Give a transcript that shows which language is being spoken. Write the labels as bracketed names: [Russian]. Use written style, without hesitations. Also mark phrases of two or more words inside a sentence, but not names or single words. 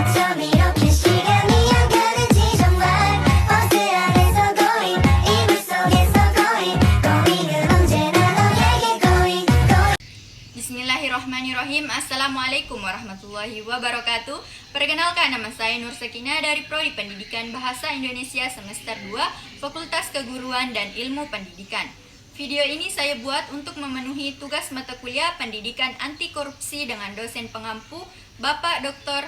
[Korean] 밤 이렇게 시간이 안 가는지 정말 버스 안에서 going 이불 속에서 going은 언제나 너에게 going. [Arabic] بسم الله الرحمن الرحيم. السلام عليكم ورحمة الله وبركاته. [Indonesian] Perkenalkan, nama saya Nur Sakinah dari Prodi Pendidikan Bahasa Indonesia semester 2 Fakultas Keguruan dan Ilmu Pendidikan. Video ini saya buat untuk memenuhi tugas mata kuliah Pendidikan Anti Korupsi dengan dosen pengampu Bapak Dr.